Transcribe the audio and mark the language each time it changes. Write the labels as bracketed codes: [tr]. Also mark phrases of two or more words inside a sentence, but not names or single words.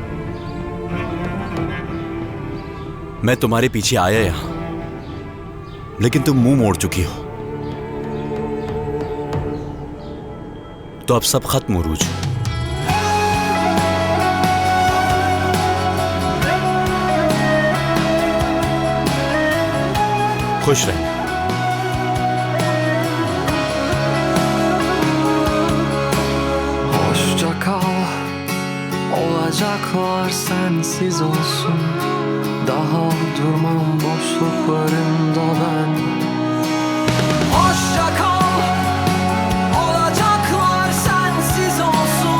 [hi] मैं तुम्हारे पीछे आया यहां, लेकिन तुम मुंह मोड़ चुकी हो। तो अब सब खत्म उरूज। खुश रहना। [tr] Hoşça kal, olacaklar sensiz olsun. Daha durmam boşluklarında ben. Hoşça kal, olacaklar sensiz olsun.